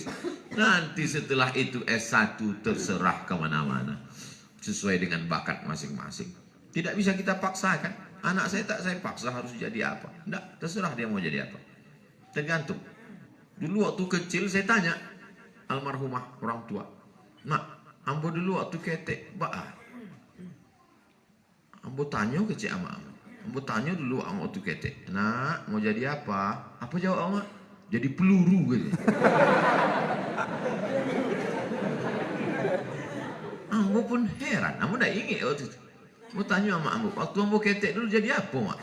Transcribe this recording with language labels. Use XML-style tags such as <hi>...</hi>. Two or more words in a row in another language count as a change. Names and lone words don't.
<id>Nanti setelah itu S1 terserah kemana-mana. Sesuai dengan bakat masing-masing. Tidak bisa kita paksakan. Anak saya tak saya paksa harus jadi apa. Tidak, terserah dia mau jadi apa. Tergantung. Dulu waktu kecil saya tanya almarhumah orang tua.</id> <min>Nak, ambo dulu waktu ketek ba'a. Ambo tanya ke cik ama. Ambo tanya dulu waktu ketek.</min> <id>Nak, mau jadi apa? Apa jawab ama? Jadi peluru gitu.</id> <min>Ambo pun heran. Ambo dah ingat waktu itu. Ambo tanya sama ambo. Waktu ambo ketek dulu jadi apa mak?</min>